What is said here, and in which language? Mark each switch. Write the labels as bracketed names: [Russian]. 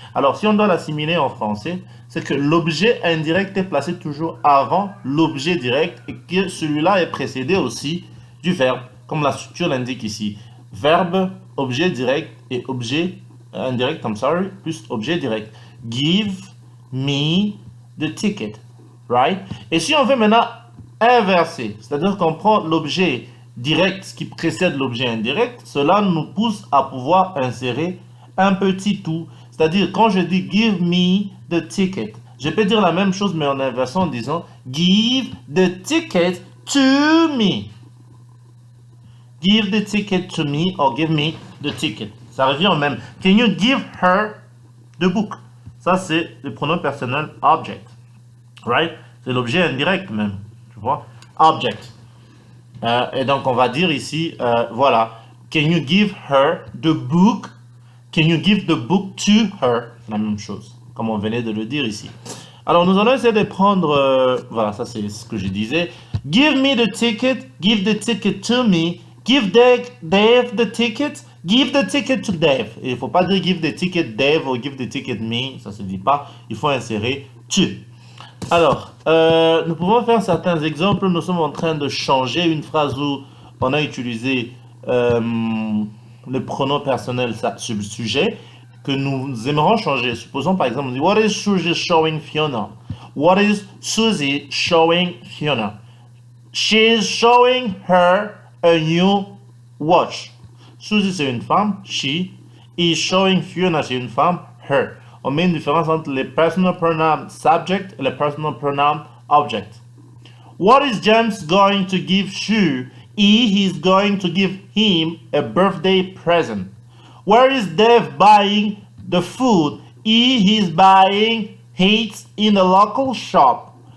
[French] Alors, si on doit l'assimiler en français, c'est que l'objet indirect est placé toujours avant l'objet direct et que celui-là est précédé aussi du verbe, comme la structure l'indique ici. Verbe, objet direct et objet indirect, plus objet direct. [English] Give me the ticket, right? [French] Et si on veut maintenant inverser, c'est-à-dire qu'on prend l'objet direct qui précède l'objet indirect, cela nous pousse à pouvoir insérer un petit tout. C'est-à-dire, quand je dis [English] give me the ticket, [French] je peux dire la même chose mais en inversant en disant [English] give the ticket to me. Give the ticket to me or give me the ticket. [French] Ça revient au même. [English] Can you give her the book? [French] Ça, c'est le pronom personnel object. Right? C'est l'objet indirect même. Tu vois? Object. Et donc, on va dire ici, voilà. [English] Can you give her the book? Can you give the book to her? [French] La même chose, comme on venait de le dire ici. Alors, nous allons essayer de prendre, voilà, ça c'est ce que je disais. [English] Give me the ticket, give the ticket to me, give Dave the ticket, give the ticket to Dave. [French] Et il ne faut pas dire [English] give the ticket Dave [French] ou [English] give the ticket me, [French] ça ne se dit pas. Il faut insérer to. Alors, nous pouvons faire certains exemples. Nous sommes en train de changer une phrase où on a utilisé le pronom personnel sujet que nous aimerons changer. Supposons par exemple, on dit [English] What is Susie showing Fiona? What is Susie showing Fiona? She's showing her a new watch. [French] Susie c'est une femme, she. [English] Is showing Fiona [French] c'est une femme, her. On met une différence entre les [English] personal pronoun subject [French] et les [English] personal pronoun object. What is James going to give Shu? He is going to give him a birthday present. Where is Dave buying the food? He is buying it in the local shop.